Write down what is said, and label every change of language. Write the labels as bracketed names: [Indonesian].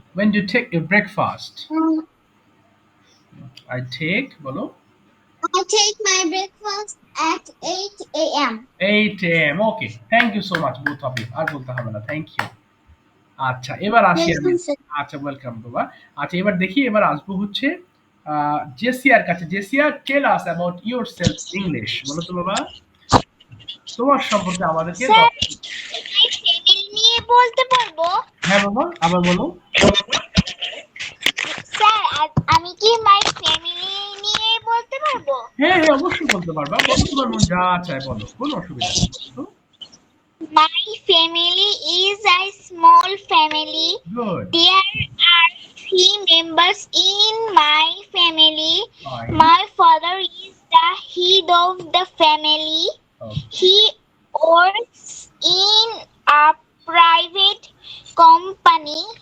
[English] when do you take your breakfast? I take বলো। I take my breakfast at 8 a.m. 8 a.m. Okay thank you so much both of you। [Bangla] আর বলতে হবে না [English] Thank you. [Bangla] আচ্ছা এবার আসি আমি। [English] Welcome, sir. [Bangla] আচ্ছা ওয়েলকাম বাবা। আচ্ছা এবার দেখি এবার আসবো হচ্ছে জেসিয়ার কাছে। [English] Jessia tell us about yourself English. [Bangla] বলো তো বাবা তোমার সম্পর্কে আমাদেরকে ফ্যামিলি নিয়ে বলতে পারবো? হ্যাঁ বাবা আবার বলো। স্যার আমি কি মাই ফ্যামিলি নিয়ে বলতে পারবো? হ্যাঁ হ্যাঁ অবশ্যই বলতে পারবা। বলো তোমার মন যা চায় বলো কোনো অসুবিধা নেই। বলো তো। [English] My family is a small family. Good. There are 3 members in my family. Fine. My father is the head of the family. Okay. He works in a private company.